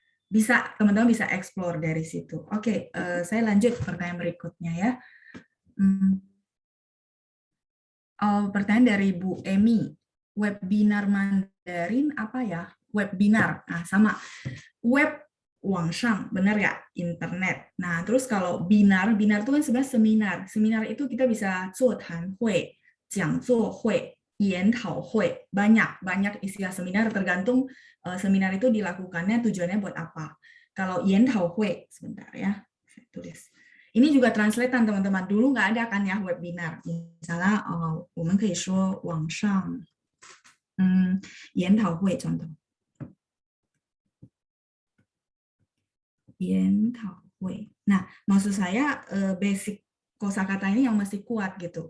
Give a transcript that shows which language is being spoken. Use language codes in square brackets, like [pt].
[id] Bisa, teman-teman bisa explore dari situ. Oke, saya lanjut pertanyaan berikutnya ya. Pertanyaan dari Bu Emi. Webinar Mandarin apa ya? Webinar. Nah, sama. Web 网上, benar ya? Internet. Nah, terus kalau binar itu kan sebenarnya seminar. Seminar itu kita bisa [zh] 座谈会, 讲座会, 研讨会. [id] Banyak istilah seminar tergantung seminar itu dilakukannya tujuannya buat apa. Kalau 研讨会 sebentar ya, saya tulis. Ini juga translatean teman-teman. Dulu nggak ada kan ya webinar. Misalnya, [zh] 我们可以说网上研讨会 [id] contoh. 研讨会.Nah, maksud saya basic kosakata ini yang mesti kuat gitu.